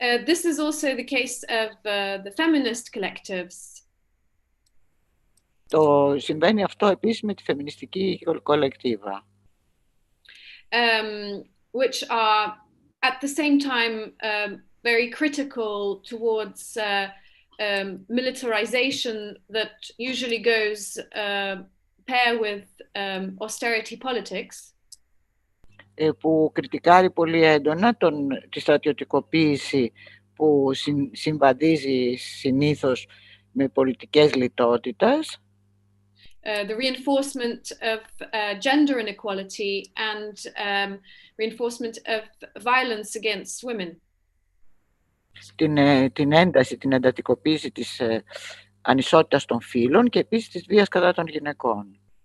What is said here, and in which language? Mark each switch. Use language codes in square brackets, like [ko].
[en] This is also the case of the feminist collectives. [el] Το συμβαίνει αυτό επίσης με τη φεμινιστική κολεκτίβα. [en] Which are at the same time very critical towards militarization that usually goes pair with austerity politics. [el] Που κριτικάρει πολύ έντονα τη στρατιωτικοποίηση που συμβαδίζει συνήθως με πολιτικές λιτότητας. [en] The reinforcement of gender inequality and reinforcement of violence against women. [el] Την ένταση, την εντατικοποίηση της ανισότητας των φύλων και επίσης της βίας κατά των γυναικών.